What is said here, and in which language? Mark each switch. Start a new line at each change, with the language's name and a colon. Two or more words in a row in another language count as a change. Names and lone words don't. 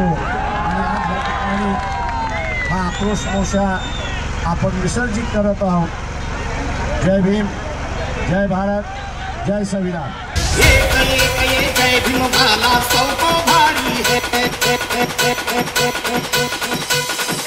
Marathi: आणि आज या ठिकाणी हा आक्रोश मोर्चा आपण विसर्जित करत आहोत. जय भीम, जय भारत, जय संविधान.
Hindi: जय भीम भाला सौ को भारी है.